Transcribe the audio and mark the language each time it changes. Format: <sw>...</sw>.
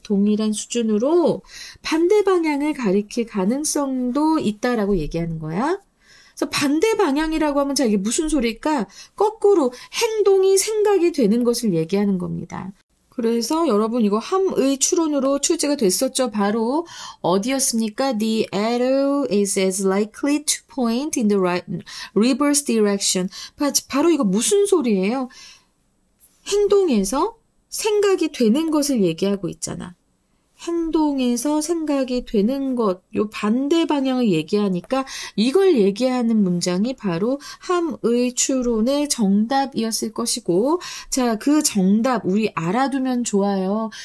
<ko>동일한 수준으로 반대 방향을 가리킬 가능성도 있다라고 얘기하는 거야. 그래서 반대 방향이라고 하면 자, 이게 무슨 소리일까? 거꾸로 행동이 생각이 되는 것을 얘기하는 겁니다. 그래서 여러분 이거 함의 추론으로 출제가 됐었죠. 바로 어디였습니까?</ko> <en>The arrow is as likely to point in the reverse direction.</en> <ko>바로 이거 무슨 소리예요? 행동에서 생각이 되는 것을 얘기하고 있잖아. 행동에서 생각이 되는 것, 요 반대 방향을 얘기하니까 이걸 얘기하는 문장이 바로 함의 추론의 정답이었을 것이고, 자, 그 정답 우리 알아두면 좋아요.</ko>